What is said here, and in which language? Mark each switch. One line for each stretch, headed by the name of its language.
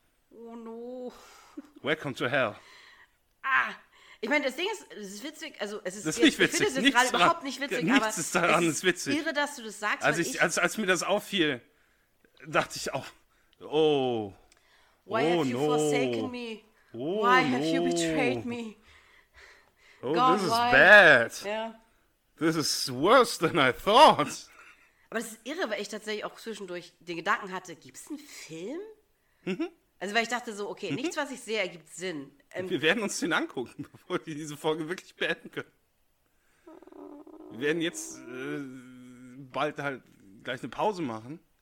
English: Oh no. Welcome to hell. Ah.
German: Ich meine, das Ding ist, es ist witzig, also es ist, das ist nicht witzig. Ich finde, es ist gerade überhaupt nicht witzig, nichts aber ist daran, es ist witzig. Irre, dass du das sagst. Als, als mir das auffiel, dachte ich auch, oh,
English: Why have you forsaken me? Oh, why have you betrayed me? Oh, God, this is bad. Yeah. This is worse than I thought.
German: Aber das ist irre, weil ich tatsächlich auch zwischendurch den Gedanken hatte, gibt es einen Film? Mhm. Also, weil ich dachte so, okay, nichts, was ich sehe, ergibt Sinn. Wir werden uns den angucken, bevor wir diese Folge wirklich beenden können. Wir werden jetzt bald halt gleich eine Pause machen.